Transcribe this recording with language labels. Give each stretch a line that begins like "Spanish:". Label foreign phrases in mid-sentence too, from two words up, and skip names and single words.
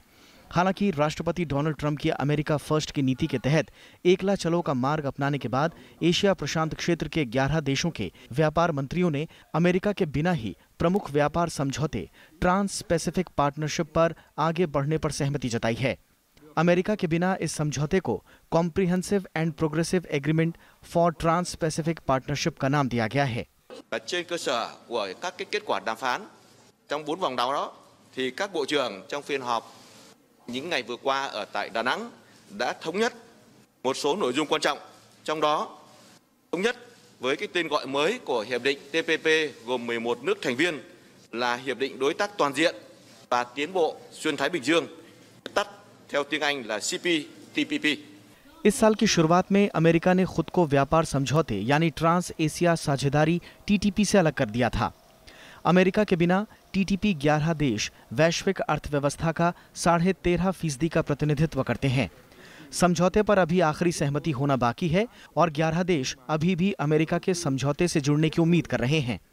Hindi: हालांकि राष्ट्रपति डोनाल्ड ट्रंप की अमेरिका फर्स्ट की नीति के तहत एकला चलो का मार्ग अपनाने के बाद एशिया प्रशांत क्षेत्र के 11 देशों के व्यापार मंत्रियों ने अमेरिका के बिना ही प्रमुख व्यापार समझौते ट्रांस पैसिफिक पार्टनरशिप पर आगे बढ़ने पर सहमति जताई है। अमेरिका के बिना इस समझौते को कॉम्प्रिहेंसिव एंड प्रोग्रेसिव एग्रीमेंट फॉर ट्रांस पैसिफिक पार्टनरशिप का नाम दिया गया है।
Vietnamese: Trên cơ sở của các kết quả đàm phán trong 4 vòng đấu đó thì các bộ trưởng trong phiên họp những ngày vừa qua ở tại Đà Nẵng đã thống nhất một số nội dung quan trọng, trong đó thống nhất với cái tên gọi mới của hiệp định TPP gồm 11 nước thành viên là hiệp định đối tác toàn diện và tiến bộ xuyên Thái Bình Dương, tắt theo tiếng Anh là CPTPP।
Hindi: इस साल की शुरुआत में अमेरिका ने खुद को व्यापार समझौते यानी ट्रांस एशिया साझेदारी TTP से अलग कर दिया था। अमेरिका के बिना TTP 11 देश वैश्विक अर्थव्यवस्था का 13.5% का प्रतिनिधित्व करते हैं। समझौते पर अभी आखिरी सहमति होना बाकी है और 11 देश अभी भी अमेरिका के समझौते से जुड़ने की उम्मीद कर रहे हैं।